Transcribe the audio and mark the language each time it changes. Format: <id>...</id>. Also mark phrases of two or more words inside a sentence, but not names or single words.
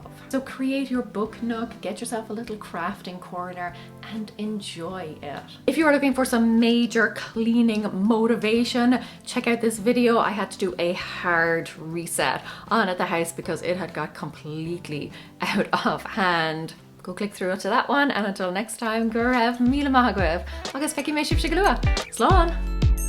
<en>So create your book nook, get yourself a little crafting corner and enjoy it. If you are looking for some major cleaning motivation, check out this video. I had to do a hard reset on at the house because it had got completely out of hand. Go click through to that one, and until next time,</en> <ga>go raibh míle maith agaibh agus feici mé sibh go luath. Slán!</ga>